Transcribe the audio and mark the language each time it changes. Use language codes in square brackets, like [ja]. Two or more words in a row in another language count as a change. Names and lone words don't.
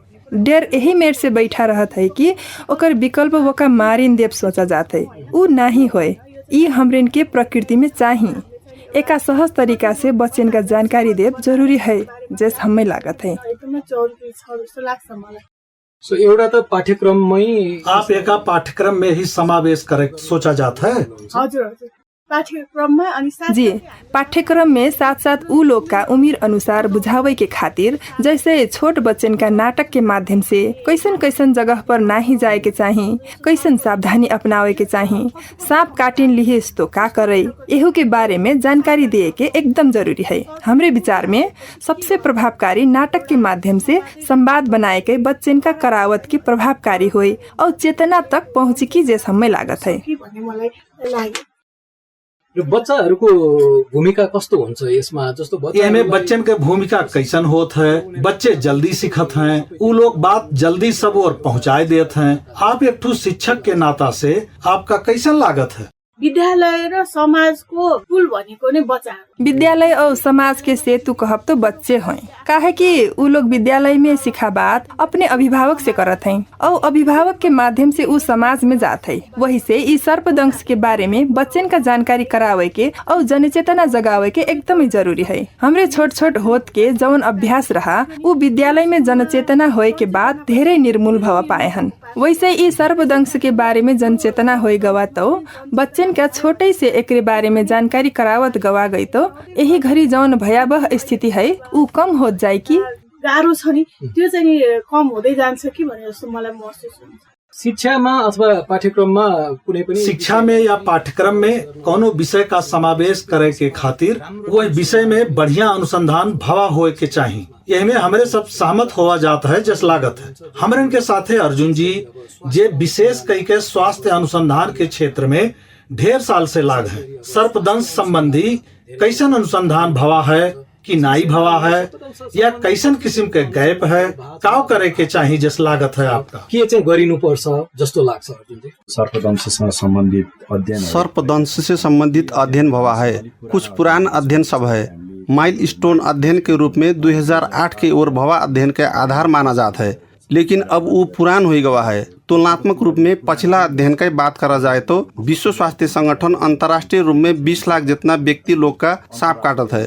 [awa] डेर यही मेर से बैठा रहत है कि ओकर विकल्प वोका मारिन देव सोचा जात है, उ नहीं होए। ई हमरेन के प्रकृति में चाहिए एका सहज तरीका से बच्चन का जानकारी देव जरूरी है, जैसे हमें लागत है। [ne] सो एउटा त पाठ्यक्रममै [awa] आप एका पाठ्यक्रम में ही समावेश करे सोचा जाता है। हजुर पाठ्यक्रम में जी पाठ्यक्रम में साथ साथ उ लोग का उम्र अनुसार बुझावे के खातिर जैसे छोट बच्चन का नाटक के माध्यम से कैसन कैसन जगह पर नहीं जाए के चाहिए, कैसन सावधानी अपनावे के चाहिए, सांप काटिन लिहिस तो का करे, एहू के बारे में जानकारी दिए के एकदम जरूरी है। हमरे विचार में सबसे प्रभावकारी नाटक के माध्यम से संवाद बनाए के बच्चन का करावत की प्रभावकारी हुई और चेतना तक पहुँची की जैसा हमें लागत है। [ne] बच्चाहरूको भूमिका कस्तो हुन्छ यसमा? जस्तो [awa] एमे बच्चन के भूमिका कैसन होत है? बच्चे जल्दी सीखत हैं, उ लोग बात जल्दी सब और पहुँचाए देते हैं। आप एक ठू शिक्षक के नाता से आपका कैसन लागत है? [ne] विद्यालय र समाज को पुल भनेको नै बच्चा। [awa] विद्यालय और समाज के सेतु कहब तो बच्चे हैं, काहे कि उ लोग विद्यालय में सिखा बात अपने अभिभावक से करत हैं और अभिभावक के माध्यम से उ समाज में जात है। वही से इस सर्पदंश के बारे में बच्चन का जानकारी करावे के और जनचेतना जगावे के एकदम ही जरूरी है। हमरे छोट छोट होत के जौन अभ्यास रहा उ विद्यालय में जनचेतना होए के बाद ढेरे निर्मूल भवा पाए हन। वैसे इस सर्पदंश के बारे में जनचेतना होए गवा तो बच्चन का छोटे से एकरे बारे में जानकारी करावत गवा गई तो यही घड़ी जौन भयावह स्थिति है उ कम हो जाए कि [ne] गाह्रो छ नि त्यो चाहिँ कम हुँदै जान्छ कि भन्ने जस्तो मलाई महसुस हुन्छ। शिक्षामा अथवा पाठ्यक्रममा कुनै पनि [awa] शिक्षा में या पाठ्यक्रम में कोनो विषय का समावेश करे के खातिर वह विषय में बढ़िया अनुसंधान भवा होए के चाहिए। यही में हमरे सब सहमत हुआ जाता है जस लागत है। हमरे के साथे अर्जुन जी जे विशेष कई के स्वास्थ्य अनुसंधान के क्षेत्र में ढेर साल से लाग है। सर्पदंश संबंधी कैसन अनुसंधान भवा है कि नाई भवा है या कैसन किस्म के गैप है, काव करे के चाहिए जस लागत है आपका [ne] के चाहिँ गरिनुपर्छ जस्तो लाग्छ अर्जुनजी? सर्पदंशसँग सम्बन्धित अध्ययन [awa] सर्पदंश से संबंधित अध्ययन भवा है। कुछ पुरान अध्ययन सब है। माइलस्टोन अध्ययन के रूप में 2008 के ओर भवा अध्ययन के आधार माना जाता है, लेकिन अब वो पुरान हो गवा है। तुलनात्मक रूप में पछिला अध्ययन की बात करा जाए तो विश्व स्वास्थ्य संगठन अंतर्राष्ट्रीय रूप में 20 लाख जितना व्यक्ति लोग का सांप काटत है।